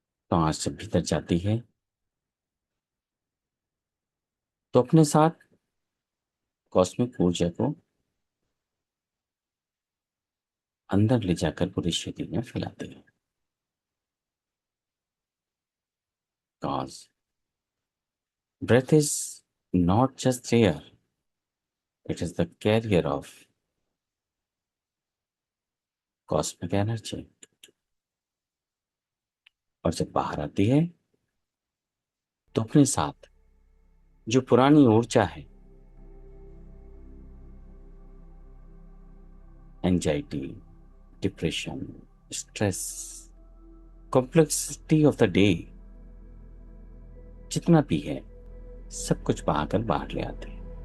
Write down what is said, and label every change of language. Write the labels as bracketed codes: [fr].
[hi] तो सांस जब भीतर जाती है तो अपने साथ कॉस्मिक ऊर्जा को अंदर ले जाकर पूरे शरीर में फैलाती है। [en] Cause breath is not just air, it is the carrier of cosmic energy। [hi] और जब बाहर आती है तो अपने साथ जो पुरानी ऊर्जा है, anxiety, depression, stress, [en] complexity of the day, [hi] जितना भी है सब कुछ बहाकर बाहर ले आते हैं।